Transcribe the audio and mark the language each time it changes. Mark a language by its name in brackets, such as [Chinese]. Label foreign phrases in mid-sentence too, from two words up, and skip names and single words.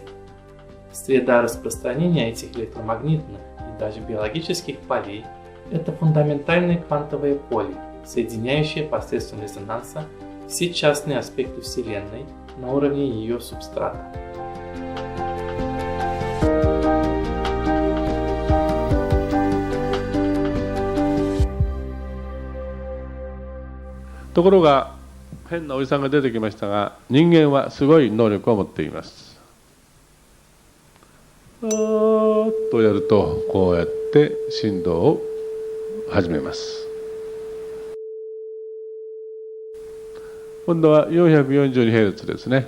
[Russian] Среда распространения этих электромагнитных и даже биологических полей – это фундаментальное квантовое поле, соединяющее посредством резонанса все частные аспекты Вселенной на уровне ее субстрата. [Japanese] То ころが変なおじさんが出てきましたが、人間はすごい能力を持っています。あーっとやるとこうやって振動を始めます。今度は 442Hz ですね。